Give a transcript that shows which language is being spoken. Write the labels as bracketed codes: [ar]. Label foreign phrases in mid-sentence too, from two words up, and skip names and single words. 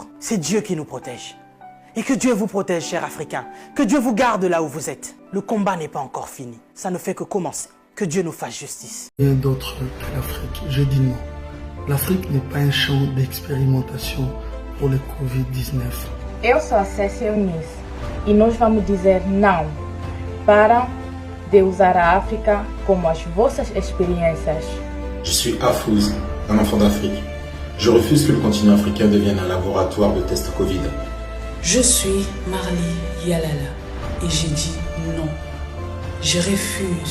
[fr] C'est Dieu qui nous protège. Et que Dieu vous protège, chers Africains. Que Dieu vous garde là où vous êtes. Le combat n'est pas encore fini. Ça ne fait que commencer. Que Dieu nous fasse justice. Rien d'autre que l'Afrique. Je dis non. L'Afrique n'est pas un champ d'expérimentation pour le Covid-19. [pt] Eu sou a Cécia Eunice e nós vamos dizer não para de usar a África como as vossas experiências. [fr] Je suis Afouz, un enfant d'Afrique. Je refuse que le continent africain devienne un laboratoire de tests Covid. Je suis Marley Yalala et j'ai dit non. Je refuse.